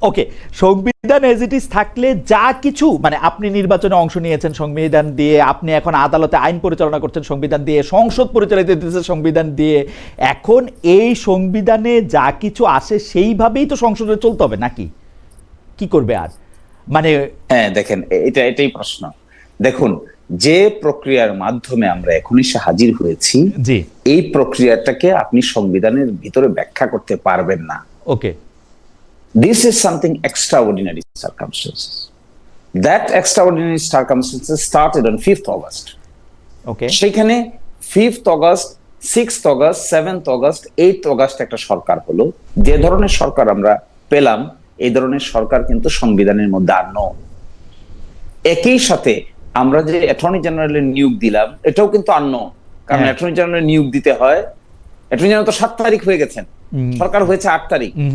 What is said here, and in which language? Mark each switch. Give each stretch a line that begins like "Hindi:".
Bangla: ওকে, সংবিধান as it is থাকলে যা কিছু মানে আপনি নির্বাচনে অংশ নিয়েছেন সংবিধান দিয়ে, আপনি এখন আদালতে আইন পরিচালনা করছেন সংবিধান দিয়ে, সংসদ পরিচালিত হচ্ছে সংবিধান দিয়ে, এখন এই সংবিধানে যা কিছু আসে সেইভাবেই তো সংসদে চলতে হবে নাকি? কি করবে আর? মানে হ্যাঁ দেখেন, এটাই প্রশ্ন। দেখুন, যে প্রক্রিয়ার মাধ্যমে আমরা এখন এসে হাজির হয়েছি, এই প্রক্রিয়াটাকে আপনি সংবিধানের ভিতরে ব্যাখ্যা করতে পারবেন না।
English: Okay, this is something extraordinary circumstances. That extraordinary circumstances started on 5th August. Okay.
Bangla: সেখানে 5th August, 6th August, 7th August, 8th August একটা সরকার হলো। যে ধরনের সরকার আমরা পেলাম, এই ধরনের সরকার কিন্তু সংবিধানের মধ্যে আর নয়। একই সাথে আমরা যে অ্যাটর্নি জেনারেলের নিয়োগ দিলাম, এটাও কিন্তু আর নয়, কারণ অ্যাটর্নি জেনারেল নিয়োগ দিতে হয়। অ্যাটর্নি জেনারেল তো 7 তারিখ হয়ে গেছেন, সরকার হয়েছে 8 তারিখ।